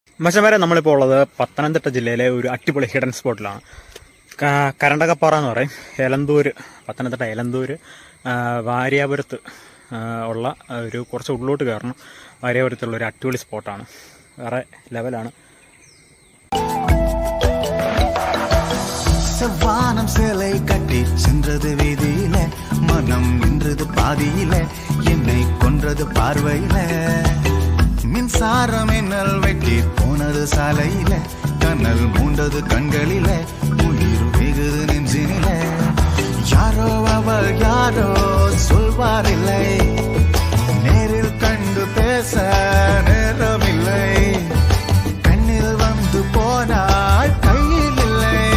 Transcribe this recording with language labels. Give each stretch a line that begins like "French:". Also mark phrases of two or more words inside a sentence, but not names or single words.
Malayalam: മച്ചന്മാരെ നമ്മളിപ്പോൾ ഉള്ളത് പത്തനംതിട്ട ജില്ലയിലെ ഒരു അടിപൊളി ഹിഡൻ സ്പോട്ടിലാണ്. കരണ്ടകപ്പാറ എന്ന് പറയും. പത്തനംതിട്ട എലന്തൂർ വാര്യാപുരത്ത് ഉള്ള ഒരു കുറച്ച് ഉള്ളിലോട്ട് കയറണം. വാര്യാപുരത്തുള്ള ഒരു അടിപൊളി സ്പോട്ടാണ്. വേറെ ലെവലാണ്.
Tamil: வானம் சேலை கட்டி சென்றது வீதியில, மனம் நின்றது பாதியில, என்னை கொன்றது பார்வையில, மின்சாரம் என்னல் வெட்டி போனது சாலையில, கண்ணல் மூண்டது கண்களில, உயிர் வெகுது நெஞ்சினில, யாரோ அவள் யாரோ சொல்வாரில்லை, நேரில் கண்டு பேச நேரமில்லை, கண்ணில் வந்து போனாள் கையில் இல்லை.